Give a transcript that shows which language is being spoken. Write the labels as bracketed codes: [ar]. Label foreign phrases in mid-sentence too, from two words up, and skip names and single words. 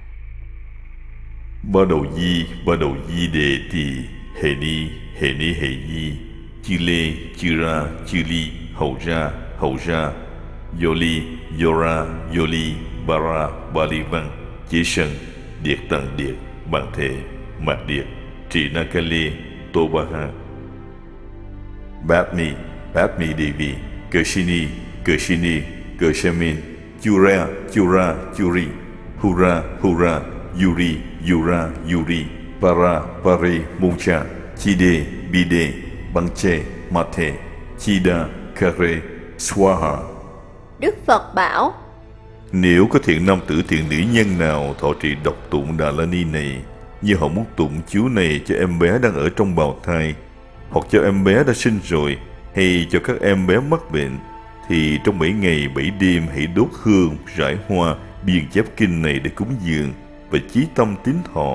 [vi] Ba đầu di đề tỳ, hệ ni hệ di, chư lê, chư ra, chư ly, hầu ra, Yoli, Yora, Yoli, Bara, Bali Văn, Chế Sân, Điệt Tầng Điệt, Bằng Thể, Mạc Điệt, Trị Nakale, Tobaha, Bát Mi Devi, Kershini, Kershamin, Chura, Churi, Hura, Yuri, Pare, Mucha, Chide, Bide, Bangche, Mate, Chida, Kare, Swaha. Đức Phật bảo: Nếu có thiện nam tử thiện nữ nhân nào thọ trì đọc tụng Đà La Ni này, như họ muốn tụng chú này cho em bé đang ở trong bào thai, hoặc cho em bé đã sinh rồi, hay cho các em bé mắc bệnh, thì trong 7 ngày 7 đêm hãy đốt hương, rải hoa, biên chép kinh này để cúng dường và chí tâm tín thọ.